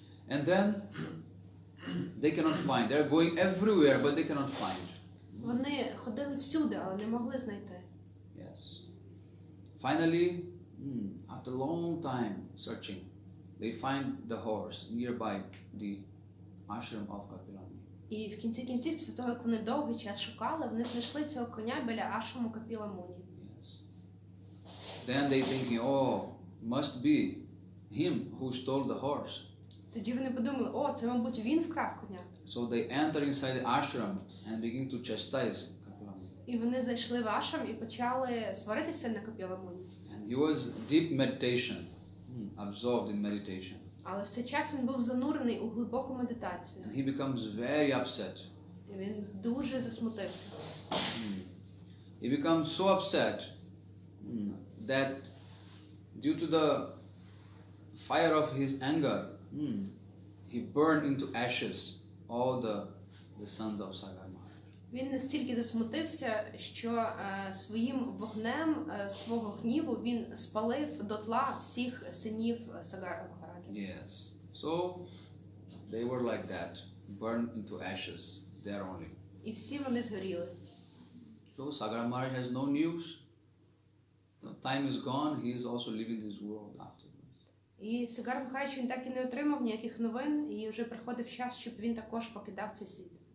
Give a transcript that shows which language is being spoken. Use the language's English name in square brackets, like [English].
[English] And then they cannot find. They're going everywhere, but they cannot find. [Ukrainian] Вони ходили всюди, але не могли знайти. [English] Yes. Finally, after a long time searching, they find the horse nearby the ashram of Kapila Muni. [Ukrainian] І в кінці кінців, після того, як вони довгий час шукали, вони знайшли цього коня біля ашраму Капіла Муні. [English] Yes. Then they thinking, oh, must be him who stole the horse. [Ukrainian] Тоді вони подумали, о, це, мабуть, він вкрав коня. [English] So they enter inside the ashram and begin to chastise Kapila Muni. [Ukrainian] І вони зайшли в ашрам і почали сваритися на Капіла Муні. [English] And he was deep meditation, absorbed in meditation. [Ukrainian] Але в цей час він був занурений у глибоку медитацію. [English] And he becomes very upset. [Ukrainian] І він дуже засмутився. [English] He becomes so upset that due to the fire of his anger, he burned into ashes all the sons of Sagar Maharaj. [Ukrainian] Він настільки засмутився, що своїм вогнем свого гніву він спалив дотла всіх синів Сагара Махараджа. [English] Yes. So they were like that, burned into ashes there only. [Ukrainian] І всі вони згоріли. [English] So Sagar Maharaj has no news. The time is gone. He is also leaving this world afterwards. [Ukrainian] І Сагар Махарадж, він так і не отримав ніяких новин, і вже приходив час, щоб він також покидав цей світ.